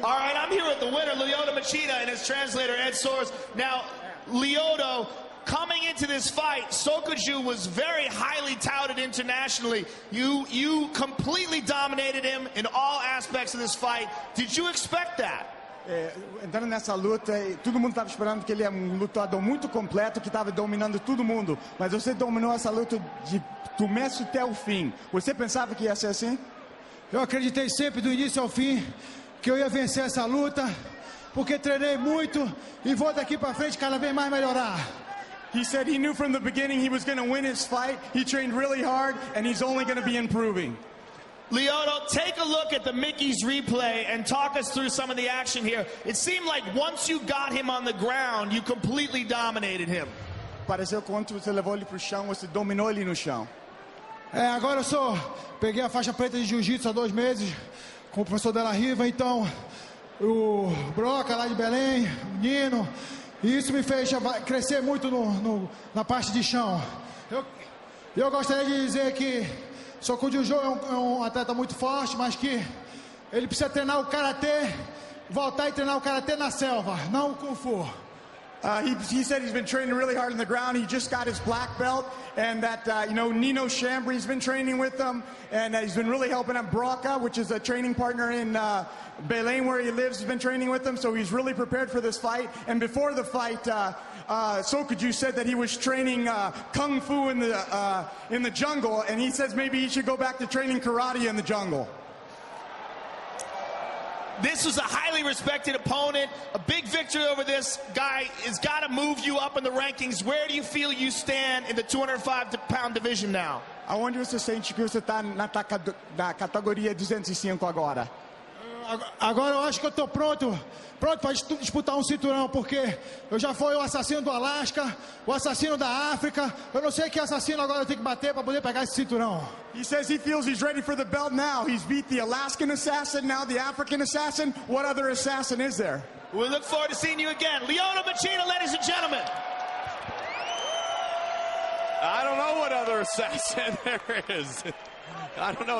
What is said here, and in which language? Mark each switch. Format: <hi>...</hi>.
<en>All right, I'm here with the winner, Lyoto Machida, and his translator, Ed Soares. Now, Lyoto, coming into this fight, Sokoudjou was very highly touted internationally. You completely dominated him in all aspects of this fight. Did you expect that?</en> <pt>Entrando nessa luta, todo mundo estava esperando que ele é lutador muito completo, que estava dominando todo mundo. Mas você dominou essa luta do começo até o fim. Você pensava que ia ser assim? Eu acreditei sempre do início ao fim que eu ia vencer essa luta, porque treinei muito e vou daqui para frente cada vez mais melhorar.</pt> <en>He said he knew from the beginning he was going to win his fight. He trained really hard, and he's only going to be improving. Lyoto, take a look at the Mickey's replay and talk us through some of the action here. It seemed like once you got him on the ground, you completely dominated him.</en> <pt>Pareceu quando você levou ele para o chão, você dominou ele no chão. Agora peguei a faixa preta de jiu-jitsu há 2 meses com o professor Della Riva, então o Broca lá de Belém, o Nino, e isso me fez crescer muito na parte de chão. Eu gostaria de dizer que Sokoudjou é um atleta muito forte, mas que ele precisa treinar o karatê, voltar e treinar o karatê na selva, não o kung fu.</pt> <en>He said he's been training really hard on the ground. He just got his black belt, and that Nino Chambry's been training with him, and he's been really helping him. Broca, which is a training partner in Belém, where he lives, has been training with him. So he's really prepared for this fight. And before the fight, Sokoudjou said that he was training kung fu in the jungle, and he says maybe he should go back to training karate in the jungle. This was a highly respected opponent. A big victory over this guy has got to move you up in the rankings. Where do you feel you stand in the 205-pound division now?</en> <pt>Aonde você sente que você está na categoria 205 agora? Agora eu acho que eu estou pronto para disputar um cinturão, porque eu já fui o assassino do Alasca, o assassino da África. Eu não sei que assassino agora eu tenho que bater para poder pegar esse cinturão.</pt> <en>He says he feels he's ready for the belt now. He's beat the Alaskan assassin, now the African assassin. What other assassin is there? We look forward to seeing you again. Lyoto Machida, ladies and gentlemen. I don't know what other assassin there is. I don't know.</en>